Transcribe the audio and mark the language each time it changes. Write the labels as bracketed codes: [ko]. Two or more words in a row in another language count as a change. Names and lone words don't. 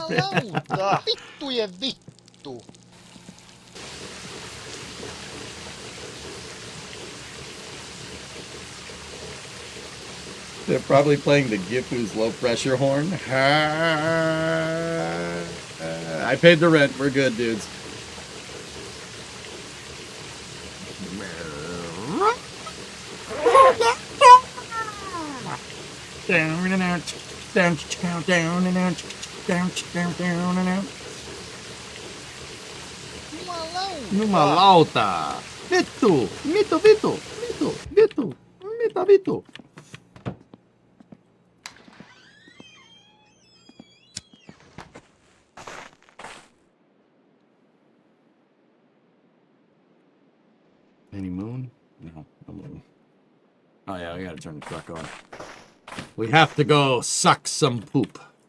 [fi] Vittujen vittu. [en] They're probably playing the Gifu's low pressure horn. I paid the rent. We're good, dudes. Down and out, down and out, down and out. [fi] Jumalauta. Vittu, vittu. [en] Any moon? No moon. Oh yeah, I gotta turn the truck on. We have to go suck some poop.